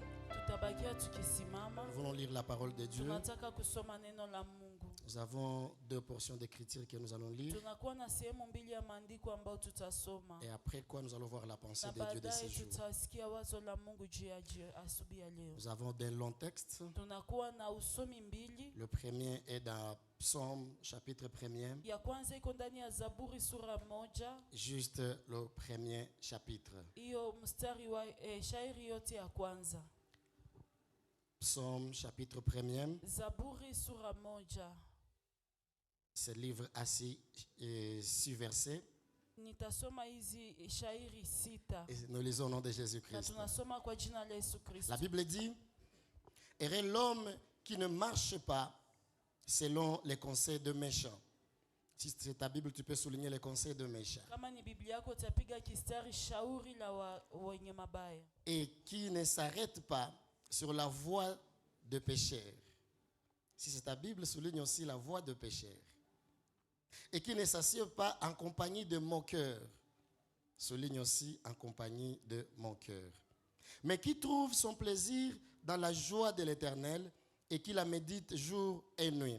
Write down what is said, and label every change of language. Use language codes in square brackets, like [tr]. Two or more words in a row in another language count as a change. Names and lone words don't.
[sw] Tutabakia tukisimama. [fr] Nous voulons lire la parole de Dieu. [sw] Tunataka kusoma neno la Mungu. [fr] Nous avons deux portions d'écriture que nous allons lire. [sw] Tunakuwa na sehemu mbili ya maandiko ambayo tutasoma. [fr] Et après quoi, nous allons voir la pensée [sw] Na [fr] de Dieu de [sw] baadaye [fr] ces jours. [sw] tutasikia wazo la Mungu juu ya asubuhi ya leo. [fr] Nous avons des longs textes. [sw] Tunakuwa na usomi mbili. [fr] Le premier est dans Psaume chapitre 1er, [sw] Ya kwanza iko ndani ya Zaburi sura moja. [fr] juste le premier chapitre. [sw] Hiyo mstari wa shairi yote ya kwanza. [fr] Psaume chapitre 1er, [sw] Zaburi sura moja. [fr] ce livre a six versets. [sw] Nitasoma hizi shairi sita. [fr] Et nous lisons au nom de [sw] Na [fr] Jésus-Christ. [sw] tunasoma kwa jina la Yesu Kristo. [fr] La Bible dit, heureux l'homme qui ne marche pas selon les conseils de méchants. Si c'est ta Bible, tu peux souligner les conseils de méchants. [sw] Kama ni Biblia yako utapiga kistari shauri la wenye mabaya. [fr] Et qui ne s'arrête pas sur la voie de pécheurs. Si c'est ta Bible, souligne aussi la voie de pécheurs. Et qui ne s'assied pas en compagnie de moqueurs. Souligne aussi en compagnie de moqueurs. Mais qui trouve son plaisir dans la joie de l'Éternel et qui la médite jour et nuit.